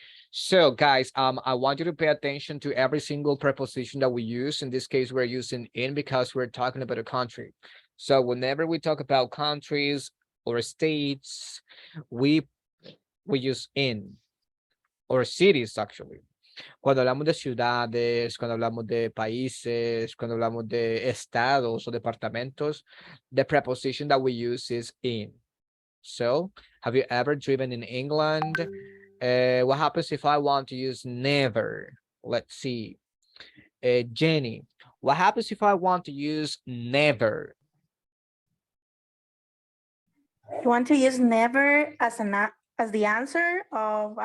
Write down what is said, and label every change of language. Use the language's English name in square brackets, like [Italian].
[English] So guys, I want you to pay attention to every single preposition that we use. In this case, we're using in because we're talking about a country. So whenever we talk about countries or states, we use in or cities actually. [Spanish] Cuando hablamos de ciudades, cuando hablamos de países, cuando hablamos de estados o departamentos, [English] the preposition that we use is in. So, have you ever driven in England? What happens if I want to use never? Let's see. Jenny, what happens if I want to use never? You want to use never as as the answer of